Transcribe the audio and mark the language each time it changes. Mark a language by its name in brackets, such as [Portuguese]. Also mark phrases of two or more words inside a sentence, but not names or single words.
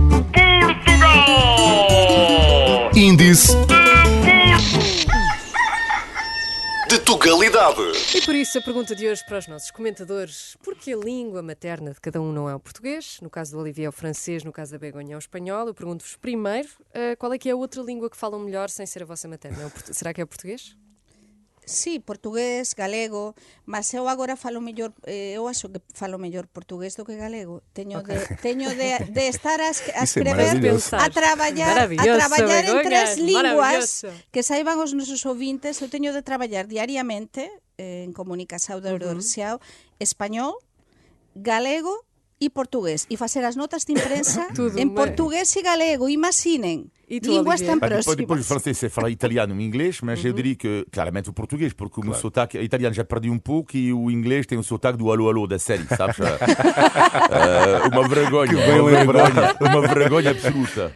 [Portuguese] Índice de Tugalidade. E por isso a pergunta de hoje para os nossos comentadores: por que a língua materna de cada um não é o português? No caso do Olivier é o francês, no caso da Begonha é o espanhol. Eu pergunto-vos primeiro, qual é que é a outra língua que falam melhor sem ser a vossa materna? Será que é o português? [Galician] Sí, portugués, galego, mas eu agora falo mellor, eu acho que falo mellor portugués do que galego. Teño de estar a escrever, a traballar en tres linguas que saiban os nosos ouvintes. Eu teño de traballar diariamente en comunicación da Eurorexao, español, galego e portugués, e facer as notas de imprensa em português e galego. [Portuguese] Imaginem, línguas tão próximas. Depois o francês você fala italiano e inglês, mas eu diria que claramente o português, porque o meu sotaque italiano já perdi um pouco e o inglês tem o sotaque do alô alô da série, sabes? Uma vergonha, uma vergonha absoluta.